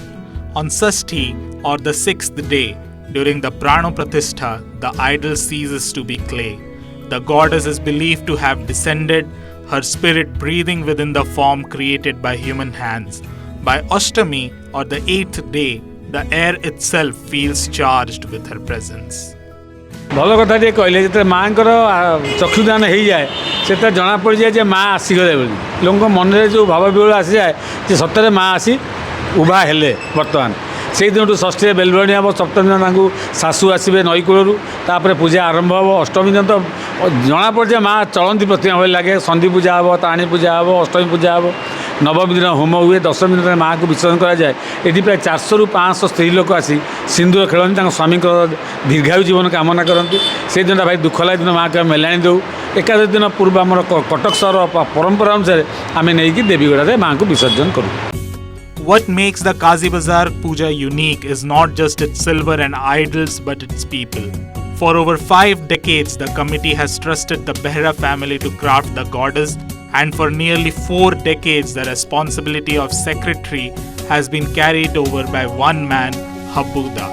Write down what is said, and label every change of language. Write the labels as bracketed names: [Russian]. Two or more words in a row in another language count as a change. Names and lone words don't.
[English] On Sashti, or the 6th day, during the Prano Pratishtha, the idol ceases to be clay. The goddess is believed to have descended, her spirit breathing within the form created by human hands. By Ashtami, or the 8th day, The air itself feels charged with her presence. [Odia] ଭଲ କଥା ଟିକେ କହିଲେ ଯେତେବେଳେ ମାଆଙ୍କର ଚକ୍ଷୁଦାନ ହେଇଯାଏ ସେତେବେଳେ ଜଣାପଡ଼ିଯାଏ ଯେ ମା' ଆସିଗଲେ ବୋଲି ଲୋକଙ୍କ ମନରେ ଯେଉଁ ଭାବ ବିହ୍ୱଳ ଆସିଯାଏ ଯେ ସତରେ ମା' ଆସି ଉଭା ହେଲେ ବର୍ତ୍ତମାନ ସେଇଦିନଠୁ ଷଷ୍ଠୀରେ ବେଲବଣୀ ହେବ ସପ୍ତମୀ ଦିନ ତାଙ୍କୁ ଶାଶୁ ଆସିବେ ନଈକୂଳରୁ ତାପରେ ପୂଜା ଆରମ୍ଭ ହେବ ଅଷ୍ଟମୀ ଦିନ ତ ଜଣାପଡ଼ିଯାଏ ମା' ଚଳନ୍ତି ପ୍ରତିମା ଭଳି ଲାଗେ ସନ୍ଧି ପୂଜା ହେବ ତାରିଣୀ ପୂଜା ହେବ ଅଷ୍ଟମୀ ପୂଜା ହେବ ନବମୀ ଦିନ ହୋମ ହୁଏ ଦଶମୀ ଦିନ ମାଆକୁ ବିସର୍ଜନ କରାଯାଏ ଏଠି ପ୍ରାୟ 400ରୁ 500 ସ୍ତ୍ରୀ ଲୋକ ଆସି ସିନ୍ଦୁର ଖେଳନ୍ତି ତାଙ୍କ ସ୍ୱାମୀଙ୍କର ଦୀର୍ଘାୟୁ ଜୀବନ କାମନା କରନ୍ତି ସେଇଦିନଟା ଭାଇ ଦୁଃଖ ଲାଗେ ଦିନ ମାଆକୁ ଆମେ ମେଲାଣି ଦେଉ ଏକାଦଶୀ ଦିନ ପୂର୍ବ ଆମର କଟକ ସହର ପରମ୍ପରା ଅନୁସାରେ ଆମେ ନେଇକି ଦେବୀଗଡ଼ାରେ ମାଆଙ୍କୁ ବିସର୍ଜନ କରୁ। [English] What makes the Kazi Bazar Puja unique is not just its silver and idols but its people. For over 5 decades, the committee has trusted the Behra family to craft the goddess, and for nearly 4 decades, the responsibility of secretary has been carried over by one man, Habuda.